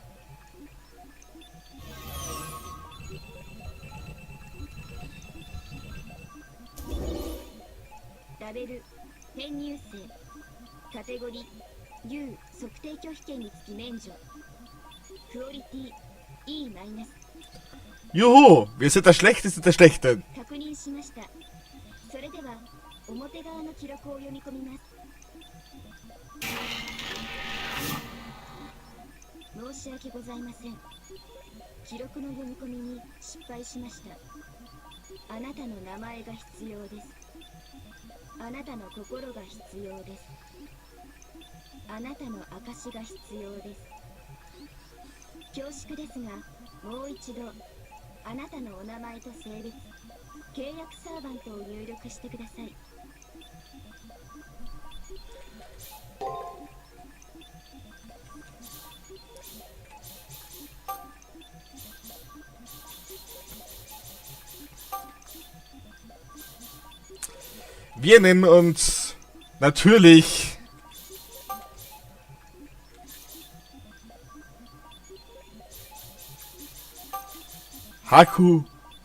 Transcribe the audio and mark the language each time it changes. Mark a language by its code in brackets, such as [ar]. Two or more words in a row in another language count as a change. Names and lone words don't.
[ja] ラベル編入生カテゴリー U 測定拒否権につき免除クオリティ E マイナス [de] Juhu, wir sind der Schlechteste der Schlechten. [ja] 確認しました。それでは表側の記録を読み込みます。申し訳ございません。記録の読み込みに失敗しました。あなたの名前が必要です。あなたの心が必要です。あなたの証が必要です。恐縮ですが、もう一度あなたのお名前と性別、契約サーバントを入力してください。 [de] Wir nennen uns natürlich Haku